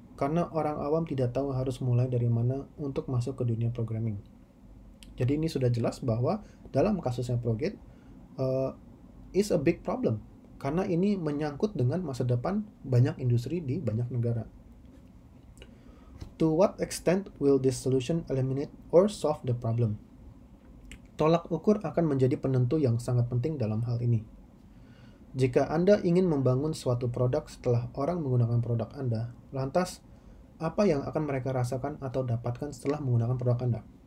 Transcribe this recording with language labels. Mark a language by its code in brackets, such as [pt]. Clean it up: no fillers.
[id] Karena orang awam tidak tahu harus mulai dari mana untuk masuk ke dunia programming. Jadi ini sudah jelas bahwa dalam kasusnya Progit [en] is a big problem, [id] karena ini menyangkut dengan masa depan banyak industri di banyak negara. [en] To what extent will this solution eliminate or solve the problem? [id] Tolak ukur akan menjadi penentu yang sangat penting dalam hal ini. Jika Anda ingin membangun suatu produk setelah orang menggunakan produk Anda, lantas apa yang akan mereka rasakan atau dapatkan setelah menggunakan produk Anda.